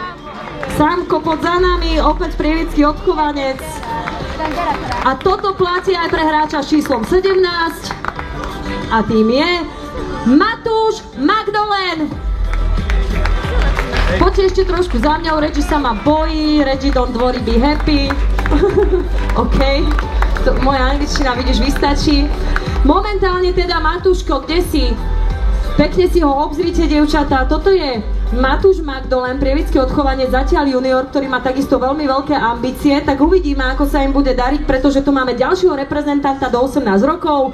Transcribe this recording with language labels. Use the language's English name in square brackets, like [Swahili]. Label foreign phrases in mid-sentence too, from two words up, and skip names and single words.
[Slovak] Samko pod za nami, opäť prievidský odchovanec. A toto platí aj pre hráča s číslom 17. A tým je Matúš Magdolen. Poďte ešte trošku za mňou, Reggie sa ma bojí, [English] Reggie don't worry, be happy. [Slovak] OK, moja angličtina, vidíš, vystačí. Momentálne teda Matúško, kde si? Pekne si ho obzrite, dievčatá. Toto je Matúš Magdolen, prievidský odchovanec, zatiaľ junior, ktorý má takisto veľmi veľké ambície. Tak uvidíme, ako sa im bude dariť, pretože tu máme ďalšieho reprezentanta do 18 rokov.